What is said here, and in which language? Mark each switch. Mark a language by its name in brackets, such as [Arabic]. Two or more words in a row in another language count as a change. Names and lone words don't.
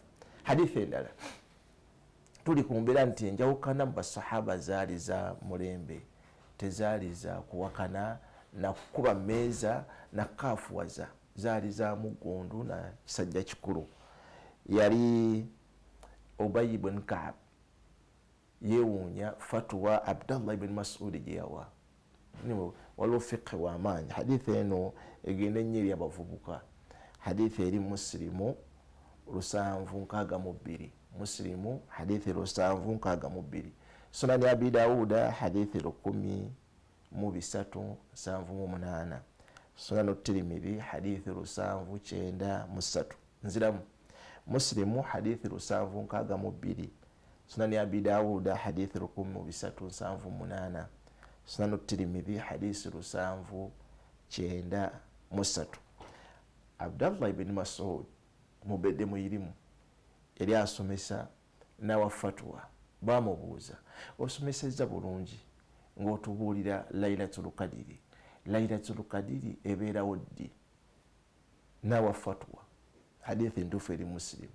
[Ganda] Hadithi endala tuli ku mbeera nti enjawukana mu basahaba zaali za mulembe, tezaali za kuwakana na kukuba mmeeza na kaafuwaza, zaali za mugundu na kisajja kikulu. Yali Ubay ibn Ka'b yeewuunya fatwa Abdallah ibn Mas'ud gye yawa. Waliwo fiqhi w'amaanyi. Hadithi eno egenda ennyo eri abavubuka. Hadithi eri Muslimu 762, Muslimu hadithi 762, Sunani Abi Dawuda hadithi 10378, Sunanu Tirmidhi hadithi 793. Nziramu Muslimu hadithi 762, Sunani Abi Dawuda hadithi 10378, Sunanu Tirmidhi hadithi 793. Abdallah ibn Mas'ud mubedde muyirimu yali asomesa n'awa fatwa. Bamubuuza, osomesezza bulungi ng'otubuulira Lailatul Qadiri, Lailatul Qadiri ebeerawo ddi? N'awa fatwa. Hadithi ntuufu eri Muslim.